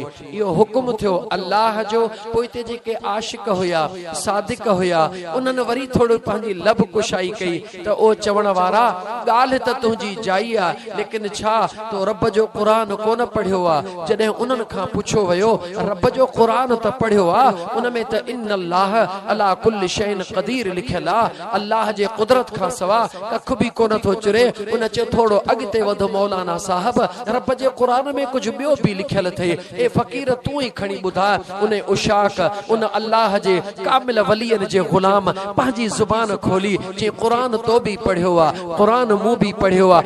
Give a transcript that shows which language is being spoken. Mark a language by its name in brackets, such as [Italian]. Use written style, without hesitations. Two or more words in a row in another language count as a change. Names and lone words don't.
[Sindhi] इहो हुकुम थियो अल्लाह जो। पोइ हिते जेके आशिक हुया, सादिक हुया, उन्हनि वरी थोरो पंहिंजी लब कुशाई कई त ओ चवण वारा ॻाल्हि त तुंहिंजी जाई आहे, लेकिन छा तो रब जो क़ुरान कोन पढ़ियो आहे? जॾहिं उन्हनि खां पुछो वियो रब जो क़ुरान त पढ़ियो आहे, उन में त [Arabic] إن الله على كل شيء قدير [Sindhi] लिखियल आहे। अल्लाह जे कुदरत खां सवा कख भी कोन थो चुरे। उन चयो थोड़ो अॻिते वधो मौलाना साहब, रब जे क़ुरान में कुछ बियो भी लिखियल थे। ए फ़कीर तूं ही खणी ॿुधा। उन उशाक, उन अल्लाह जे कामिल वलियन जे ग़ुलाम पंहिंजी ज़ुबान खोली जे क़ुरान तो भी पढ़ियो आहे, क़ुरान मूं भी पढ़ियो आहे।